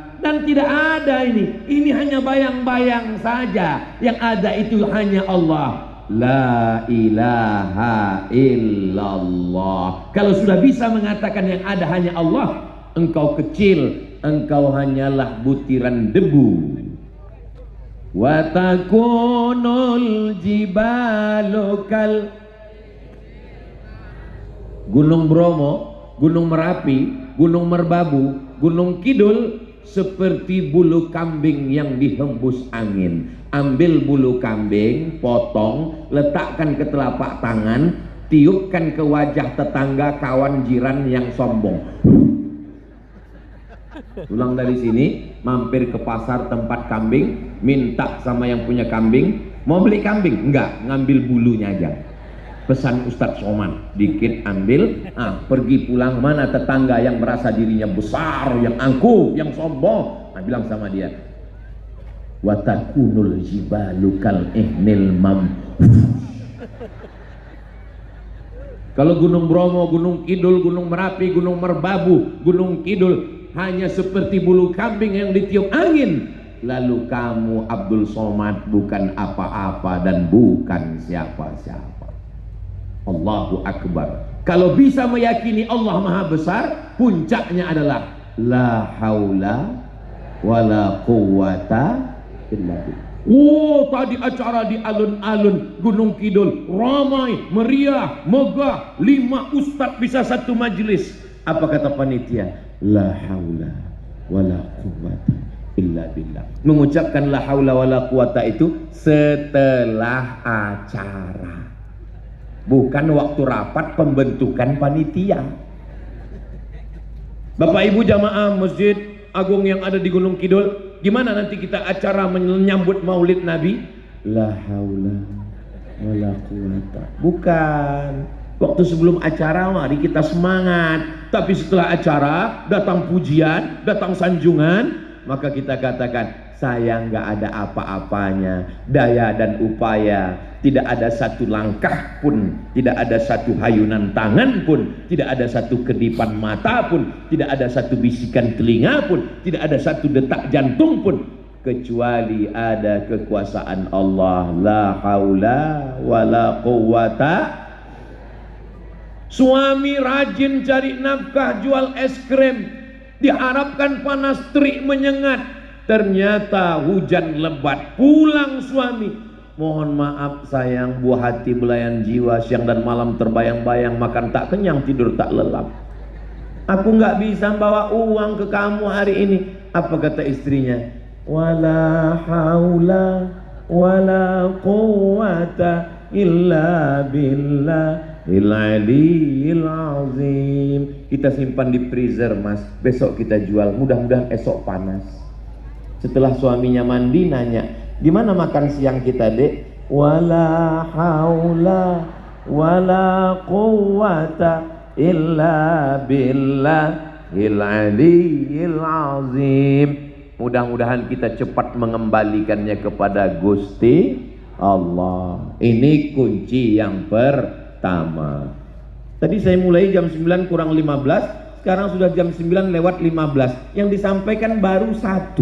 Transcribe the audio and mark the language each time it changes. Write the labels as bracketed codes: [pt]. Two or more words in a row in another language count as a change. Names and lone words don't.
[id] Dan tidak ada ini hanya bayang-bayang saja. Yang ada itu hanya Allah. [ar] لا إله إلا الله. [id] Kalau sudah bisa mengatakan yang ada hanya Allah, engkau kecil, engkau hanyalah butiran debu. [ar] وتكون الجبال كال. [id] Gunung Bromo, Gunung Merapi, Gunung Merbabu, Gunung Kidul seperti bulu kambing yang dihembus angin. Ambil bulu kambing, potong, letakkan ke telapak tangan, tiupkan ke wajah tetangga, kawan, jiran yang sombong. Pulang dari sini, mampir ke pasar tempat kambing, minta sama yang punya kambing, mau beli kambing? Enggak, ngambil bulunya aja. pesan Ustadz Somad, dikit ambil, pergi pulang, mana tetangga yang merasa dirinya besar, yang angkuh, yang sombong, bilang sama dia, [ar] وتكون الجبال كالعهن مم. [id] Kalau Gunung Bromo, Gunung Kidul, Gunung Merapi, Gunung Merbabu, Gunung Kidul hanya seperti bulu kambing yang ditiup angin, lalu kamu Abdul Somad bukan apa-apa dan bukan siapa-siapa. [ar] الله أكبر. [id] Kalau bisa meyakini Allah Maha Besar, puncaknya adalah [ar] لا حول ولا قوة إلا بالله. [id] Oh, tadi acara di alun-alun Gunung Kidul ramai, meriah, megah, 5 ustadz bisa satu majelis. Apa kata panitia? [ar] لا حول ولا قوة إلا بالله. [id] Mengucapkan [ar] لا حول ولا قوة [id] itu setelah acara, bukan waktu rapat pembentukan panitia. Bapak Ibu jamaah Masjid Agung yang ada di Gunung Kidul, gimana nanti kita acara menyambut Maulid Nabi? [ar] لا حول ولا قوة. [id] Bukan. Waktu sebelum acara mari kita semangat, tapi setelah acara datang pujian, datang sanjungan, maka kita katakan saya nggak ada apa-apanya, daya dan upaya, tidak ada satu langkah pun, tidak ada satu hayunan tangan pun, tidak ada satu kedipan mata pun, tidak ada satu bisikan telinga pun, tidak ada satu detak jantung pun, kecuali ada kekuasaan Allah. [ar] لا حول ولا قوة. [id] Suami rajin cari nafkah, jual es krim, diharapkan panas terik menyengat, ternyata hujan lebat, pulang suami, mohon maaf sayang, buah hati belayan jiwa, siang dan malam terbayang-bayang, makan tak kenyang, tidur tak lelap, aku nggak bisa bawa uang ke kamu hari ini. Apa kata istrinya? [ar] ولا حول ولا قوة إلا بالله العلي العظيم. [id] Kita simpan di freezer mas, besok kita jual, mudah-mudahan esok panas. Setelah suaminya mandi nanya, gimana makan siang kita dek? [ar] ولا حول ولا قوة إلا بالله العلي العظيم. [id] Mudah-mudahan kita cepat mengembalikannya kepada Gusti Allah. Ini kunci yang pertama. Tadi saya mulai jam 9 kurang 15, sekarang sudah jam 9 lewat 15. Yang disampaikan baru 1.